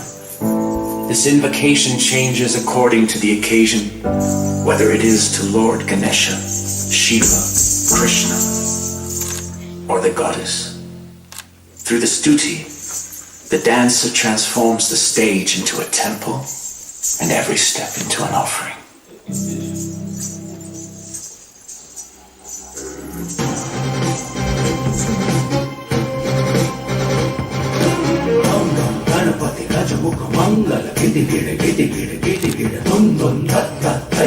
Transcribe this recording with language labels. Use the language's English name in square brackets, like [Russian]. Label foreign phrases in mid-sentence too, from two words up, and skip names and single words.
[English] This invocation changes according to the occasion, whether it is to Lord Ganesha, Shiva, Krishna, or the goddess. Through the stuti, the dancer transforms the stage into a temple and every step into an offering. Mangala gidi gidi gidi gidi gidi gidi dum dum tat tat tai